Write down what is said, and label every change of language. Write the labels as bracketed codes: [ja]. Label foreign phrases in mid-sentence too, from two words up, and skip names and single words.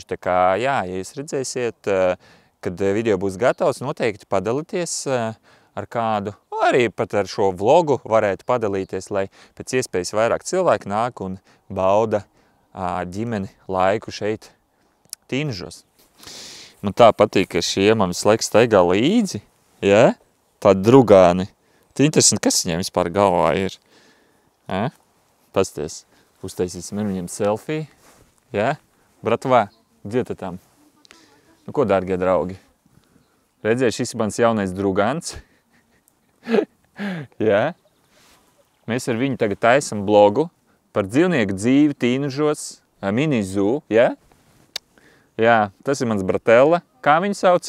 [lv] Tā kā, jā, ja jūs redzēsiet, kad video būs gatavs, noteikti padalīties ar kādu, arī pat ar šo vlogu varētu padalīties, lai pēc iespējas vairāk cilvēku nāk un bauda ģimeni laiku šeit tīnužos. Man tā patīk, ka šie man visu laiku staigā līdzi, ja? Tādi drugāni. Tad interesanti, kas viņiem vispār galvā ir. Ja? Pasties, uztaisīsim ar viņiem selfiju. Ja? Bratvā, [ru] где ты там? [lv] Nu, ko, dārgie draugi? Redziet, šis ir mans jaunais drugāns. Jā. Mēs ar viņu tagad taisam blogu par dzīvnieku dzīvi tīnužos, mini zoo, jā? Jā, tas ir mans bratella. Kā viņu sauc?